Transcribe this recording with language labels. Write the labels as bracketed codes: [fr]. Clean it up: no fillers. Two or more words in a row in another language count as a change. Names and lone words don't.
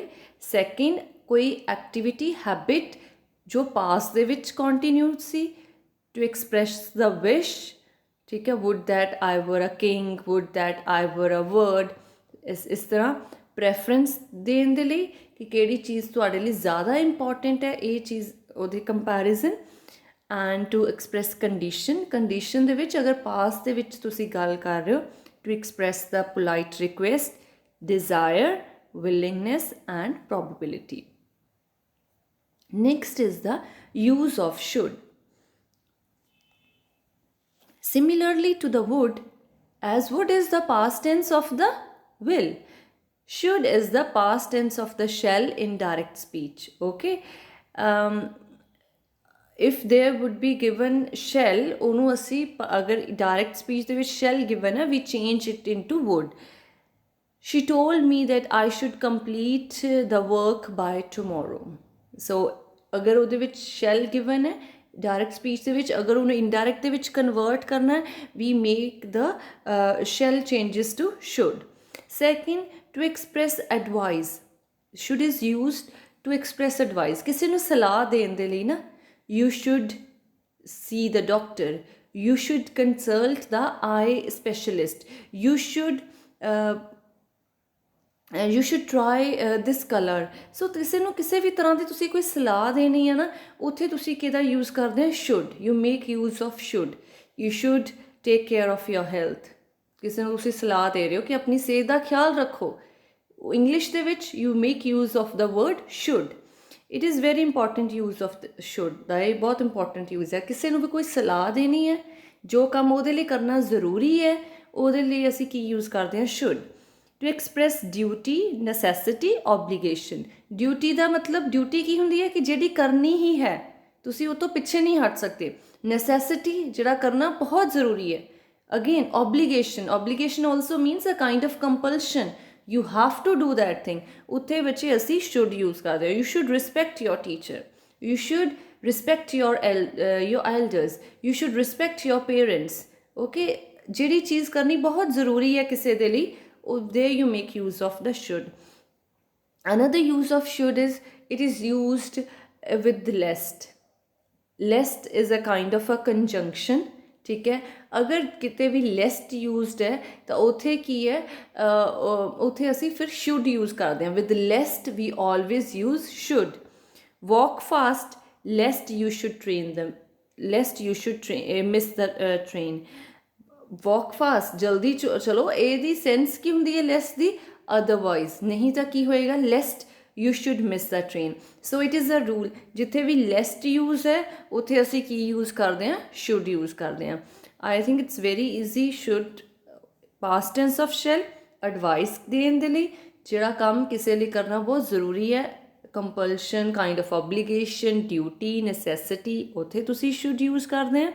[pa] ਸੈਕਿੰਡ, ਕੋਈ [en] activity habit [pa] ਜੋ ਪਾਸਟ ਦੇ ਵਿੱਚ ਕੰਟੀਨਿਊ ਸੀ, [en] to express the wish, [pa] ਠੀਕ ਹੈ, [en] would that I were a king, would that I were a word, [pa] ਇਸ ਤਰ੍ਹਾਂ ਪ੍ਰੈਫਰੈਂਸ ਦੇਣ ਦੇ ਲਈ ਕਿ ਕਿਹੜੀ ਚੀਜ਼ ਤੁਹਾਡੇ ਲਈ ਜ਼ਿਆਦਾ ਇੰਪੋਰਟੈਂਟ ਹੈ, ਇਹ ਚੀਜ਼ ਉਹਦੇ ਕੰਪੈਰੀਜ਼ਨ। [en] and to express condition, [pa] ਕੰਡੀਸ਼ਨ ਦੇ ਵਿੱਚ ਅਗਰ ਪਾਸ ਦੇ ਵਿੱਚ ਤੁਸੀਂ ਗੱਲ ਕਰ ਰਹੇ ਹੋ, [en] to express the polite request, desire, willingness and probability. Next is the use of should. Similarly to the would, as would is the past tense of the will, should is the past tense of the shall in direct speech. Okay, if there would be given shall, [pa] ਉਹਨੂੰ ਅਸੀਂ ਅਗਰ [en] direct speech [pa] ਦੇ ਵਿੱਚ [en] shall given [pa] ਹੈ, [en] we change it into would. She told me that I should complete the work by tomorrow. [pa] So ਅਗਰ ਉਹਦੇ ਵਿੱਚ [en] shall given [pa] ਹੈ [en] direct speech [pa] ਦੇ ਵਿੱਚ, ਅਗਰ ਉਹਨੂੰ ਇਨਡਾਇਰੈਕਟ ਦੇ ਵਿੱਚ ਕਨਵਰਟ ਕਰਨਾ ਹੈ, [en] we make the shall changes to should. Second, to express advice, should is used to express advice, [pa] ਕਿਸੇ ਨੂੰ ਸਲਾਹ ਦੇਣ ਦੇ ਲਈ ਨਾ, [en] you should see the doctor, you should consult the eye specialist, you should you should try this color. [pa] ਸੋ ਕਿਸੇ ਨੂੰ ਕਿਸੇ ਵੀ ਤਰ੍ਹਾਂ ਦੀ ਤੁਸੀਂ ਕੋਈ ਸਲਾਹ ਦੇਣੀ ਹੈ ਨਾ, ਉੱਥੇ ਤੁਸੀਂ ਕਿਹਦਾ ਯੂਜ਼ ਕਰਦੇ ਹੋ, [en] should, you make use of should, you should take care of your health, [pa] ਕਿਸੇ ਨੂੰ ਤੁਸੀਂ ਸਲਾਹ ਦੇ ਰਹੇ ਹੋ ਕਿ ਆਪਣੀ ਸਿਹਤ ਦਾ ਖਿਆਲ ਰੱਖੋ, ਇੰਗਲਿਸ਼ ਦੇ ਵਿੱਚ [en] you make use of the word should. It is very important use of the should [pa] ਦਾ, ਇਹ ਬਹੁਤ ਇੰਪੋਰਟੈਂਟ ਯੂਜ਼ ਹੈ। ਕਿਸੇ ਨੂੰ ਵੀ ਕੋਈ ਸਲਾਹ ਦੇਣੀ ਹੈ, ਜੋ ਕੰਮ ਉਹਦੇ ਲਈ ਕਰਨਾ ਜ਼ਰੂਰੀ ਹੈ, ਉਹਦੇ ਲਈ ਅਸੀਂ ਕੀ ਯੂਜ਼ ਕਰਦੇ ਹਾਂ, should. [en] To express duty, necessity, obligation. [pa] Duty ਦਾ ਮਤਲਬ ਡਿਊਟੀ ਕੀ ਹੁੰਦੀ ਹੈ ਕਿ ਜਿਹੜੀ ਕਰਨੀ ਹੀ ਹੈ, ਤੁਸੀਂ ਉਹ ਤੋਂ ਪਿੱਛੇ ਨਹੀਂ ਹਟ ਸਕਦੇ। [en] necessity [pa] ਜਿਹੜਾ ਕਰਨਾ ਬਹੁਤ ਜ਼ਰੂਰੀ ਹੈ। [en] again obligation, obligation also means a kind of compulsion, you have to do that thing, [pa] ਉੱਥੇ ਵਿੱਚ ਅਸੀਂ [en] should use [pa] ਕਰਦੇ ਹਾਂ। [en] you should respect your teacher, you should respect your elders, you should respect your parents. [pa] okay, ਜਿਹੜੀ ਚੀਜ਼ ਕਰਨੀ ਬਹੁਤ ਜ਼ਰੂਰੀ ਹੈ ਕਿਸੇ ਦੇ ਲਈ, [en] there you make use of the should. Another use of should is it is used with the lest. Lest is a kind of a conjunction, [pa] ਠੀਕ ਹੈ। ਅਗਰ ਕਿਤੇ ਭੀ [en] lest used [pa] ਹੈ ਤਾਂ ਉੱਥੇ ਕੀ ਹੈ, ਉੱਥੇ ਅਸੀਂ ਫਿਰ [en] should use [pa] ਕਰਦੇ ਹਾਂ। [en] with lest we always use should. Walk fast lest you should train them, lest you should miss the train. walk fast [pa] ਜਲਦੀ ਚਲੋ, ਇਹਦੀ ਸੈਂਸ ਕੀ ਹੁੰਦੀ ਹੈ ਲੈਸ ਦੀ, ਅਦਰਵਾਈਜ਼, ਨਹੀਂ ਤਾਂ ਕੀ ਹੋਏਗਾ, [en] lest you should miss the train. so it is a rule, [pa] ਜਿੱਥੇ ਵੀ [en] lest use [pa] ਹੈ ਉੱਥੇ ਅਸੀਂ ਕੀ ਯੂਜ਼ ਕਰਦੇ ਹਾਂ, [en] should use [pa] ਕਰਦੇ ਹਾਂ। [en] I think it's very easy. should past tense of shall, [pa] ਐਡਵਾਈਸ ਦੇਣ ਦੇ ਲਈ, ਜਿਹੜਾ ਕੰਮ ਕਿਸੇ ਲਈ ਕਰਨਾ ਬਹੁਤ ਜ਼ਰੂਰੀ ਹੈ, [en] compulsion, kind of obligation, duty, necessity, [pa] ਉੱਥੇ ਤੁਸੀਂ [en] should use [pa] ਕਰਦੇ ਹਾਂ।